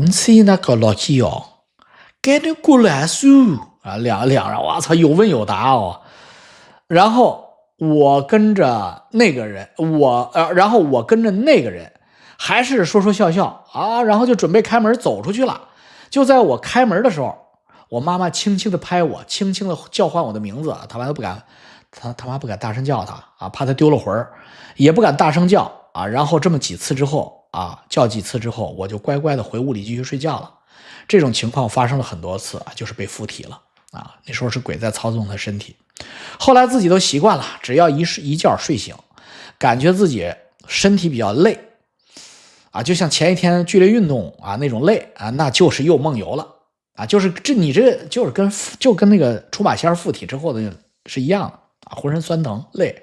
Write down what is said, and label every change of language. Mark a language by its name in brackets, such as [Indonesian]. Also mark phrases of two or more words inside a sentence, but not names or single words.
[Chinese] 那個老雞哦，該那过来數啊，兩人，我操，有問有答哦。然後我跟着那個人，然後我跟着那個人，還是說說笑笑啊，然後就準備開門走出去了。就在我開門的時候。我媽媽輕輕的拍我，輕輕的叫喚我的名字，他媽都不敢，他媽不敢大聲叫他啊，怕他丢了魂儿，也不敢大声叫啊。然後这么几次之后啊，叫几次之後，我就乖乖的回屋裡繼續睡覺了。這種情況發生了很多次啊，就是被附體了啊。那時候是鬼在操縱他身體。後來自己都習慣了，只要一覺睡醒，感覺自己身體比較累啊，就像前一天劇烈運動啊那種累啊，那就是又夢遊了啊，就是你這就是跟那個出馬仙附體之後的是一樣的啊，渾身酸疼累。